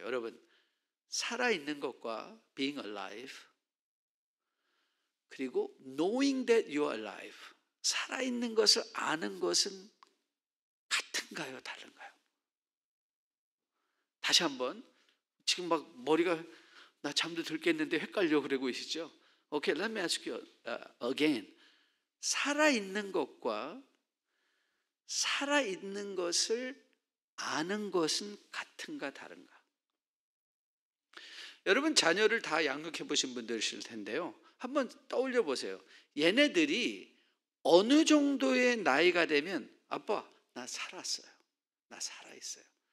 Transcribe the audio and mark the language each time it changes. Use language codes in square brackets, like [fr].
[ko] 여러분 살아있는 것과 [en] being alive [ko] 그리고 [en] knowing that you are alive [ko] 살아있는 것을 아는 것은 같은가요? 다른가요? 다시 한번 지금 막 머리가 나 잠도 들겠는데 헷갈려 그러고 계시죠? [en] Okay, let me ask you again. [ko] 살아있는 것과 살아있는 것을 아는 것은 같은가 다른가? 여러분 자녀를 다 양육해 보신 분들이실 텐데요. 한번 떠올려 보세요. 얘네들이 어느 정도의 나이가 되면 아빠 나 살았어요. 나 살아있어요.